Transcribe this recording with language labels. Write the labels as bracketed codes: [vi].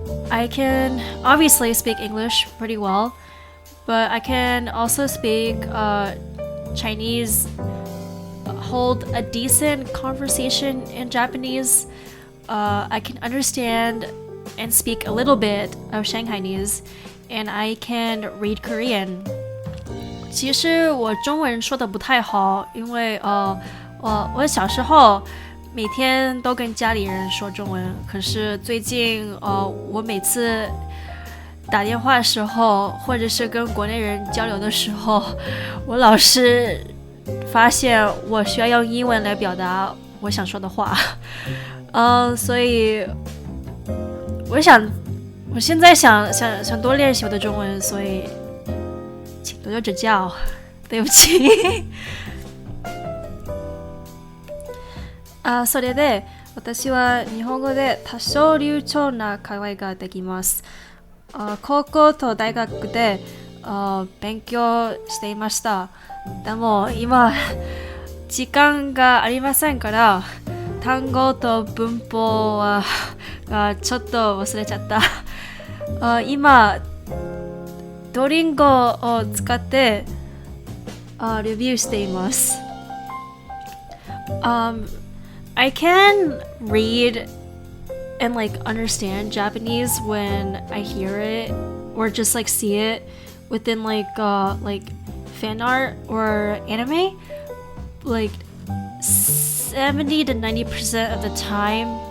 [en] I can obviously speak English pretty well, but I can also speak Chinese, hold a decent conversation in Japanese. I can understand and speak a little bit of Shanghainese, and I can read Korean. [zh] 其实我中文说的不太好，因为我小时候每天都跟家里人说中文，可是最近我每次打电话的时候，或者是跟国内人交流的时候，我老是发现我需要用英文来表达我想说的话，所以我现在想多练习我的中文，所以请多多指教，对不起。 [ja] それで私は日本語で多少流暢な会話ができます。高校と大学で勉強していました。でも今時間がありませんから単語と文法はちょっと忘れちゃった。今ドリンゴを使ってレビューしています。 [en] I can read and like understand Japanese when I hear it or just like see it within like fan art or anime, like 70 to 90% of the time.